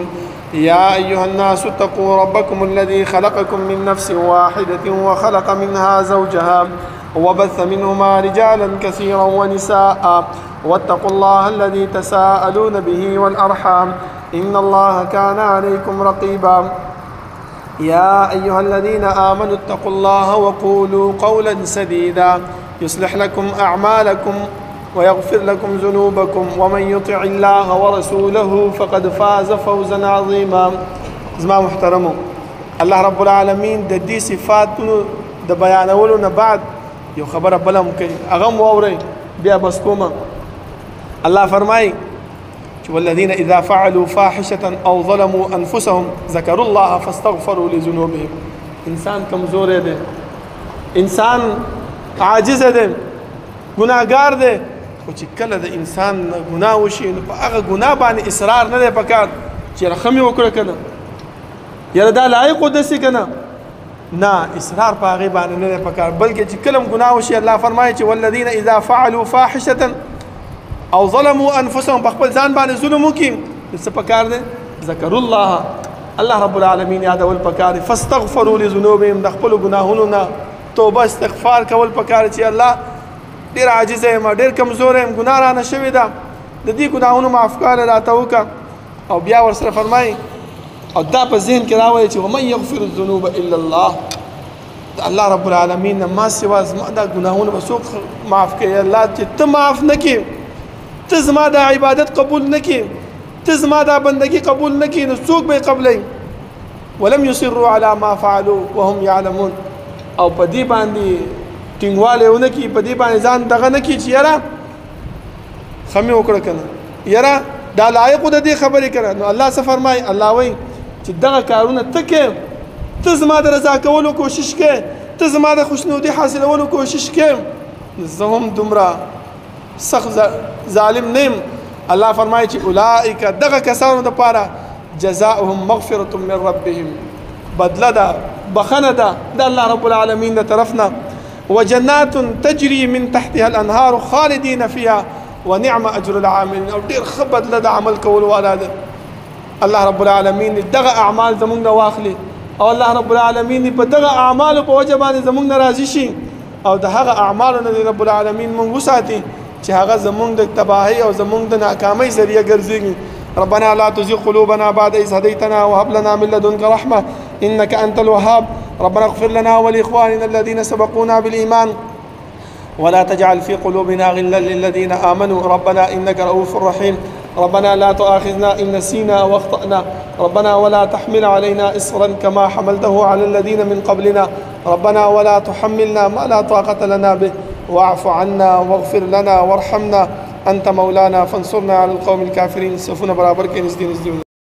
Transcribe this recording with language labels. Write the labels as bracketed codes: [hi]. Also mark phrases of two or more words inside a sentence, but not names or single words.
[ar] يا أيها الناس اتقوا ربكم الذي خلقكم من نفس واحدة وخلق منها زوجها وبث منهما رجالا كثيرا ونساء، واتقوا الله الذي تساءلون به والأرحام إن الله كان عليكم رقيبا. يا أيها الذين آمنوا اتقوا الله وقولوا قولا سديدا يصلح لكم أعمالكم ويغفر لكم ذنوبكم ومن يطع الله ورسوله فقد فاز فوزا عظيما. [ps] زما محترمو، الله رب العالمین د دې صفاتونو د بیانولو نه بعد یو خبره بله هم کوي، هغه هم واورئ بیا بس کومه. [ar] الله [ps] فرمایي چې [ar] والذین اذا فعلوا فاحشة او ظلموا انفسهم ذکروا الله فاستغفروا لذنوبهم. [ps] انسان کمزوری دی، انسان عاجز دی، ګناهګار دی، خو چې کله د انسان ګناه وشي نو په هغه ګناه باندې اصرار نه دی پکار چې رحم یې وکړه که نه، یاره دا لایق و داسې که نه، نه اصرار په هغې باندې نه دی پکار، بلکې چې کله هم ګناه وشي الله فرمایي چې [ar] والذین اذا فعلوا فاحشة او ظلموا انفسهم، [ps] په خپل ځان باندې ظلم وکړي نو څه پکار دی؟ [ar] ذکروا الله، [ps] الله رب العالمین یادول پکار دی. [ar] فاستغفروا لذنوبهم، [ps] د خپلو ګناهونو نه توبه استغفار کول پکار چې الله ډېر عاجز یم، ډېر کمزوری یم، ګناه رانه شوې ده، د دې ګناهونو معاف کول راته وکړه. او بیا ورسره فرمایي او دا په ذهن کې راولي چې [ar] ومن یغفر الذنوب الا الله، [ps] د الله رب العالمین نه ما سوا زما دا ګناهونه به څوک معاف کوي؟ الله چې ته معاف نه کړې ته زما دا عبادت قبول نه کړې، ته زما دا بندگی قبول نه کړې، نو څوک به یې قبلوي؟ [ar] ولم يصروا على ما فعلوا وهم يعلمون. [ps] او په دې باندې ټینګوالی ونه کړي، په دې باندې ځان دغه نه کړي چې یاره ښه مې وکړه که نه، یاره دا لایقو د دې خبرې کړه. نو الله څه فرمایي؟ الله وایي چې دغه کارونه ته کوې، ته زما د رضا کولو کوشش کوې، ته زما د خوشنودي حاصلولو کوشش کوې، زه هم دومره سخت ظالم نه یم. الله فرمایي چې اولئک دغه کسانو دپاره [ar] جزاؤهم مغفرة من ربهم، [ps] بدله ده بخنه ده د الله رب العالمین د طرفنا، [ar] وجنات تجري من تحتها الانهار خالدین فيها ونعم اجر العاملین. [ps] او ډیر ښه بدله د عمل کولو والا ده. الله رب العالمین دغه اعمال زمونږ نه واخلي، او الله رب العالمین په دغه اعمالو په وجه باندې زمونږ نه راضي شي، او د هغه اعمالو نه رب العالمین مونږ وساتي چې هغه زمونږ د تباهۍ او زمونږ د ناکامۍ ذریعه ګرځېږي. [ar] ربنا لا تزغ قلوبنا بعد إذ هديتنا وهب لنا من لدنك رحمة إنك أنت الوهاب. ربنا اغفر لنا ولإخواننا الذين سبقونا بالإيمان ولا تجعل في قلوبنا غلا للذين آمنوا ربنا إنك رؤوف رحيم. ربنا لا تؤاخذنا إن نسينا واخطأنا ربنا ولا تحمل علينا إصرا كما حملته على الذين من قبلنا ربنا ولا تحملنا ما لا طاقة لنا به واعف عنا واغفر لنا وارحمنا أنت مولانا فانصرنا على القوم الكافرين. [ps] صفونا برابر کې نږدې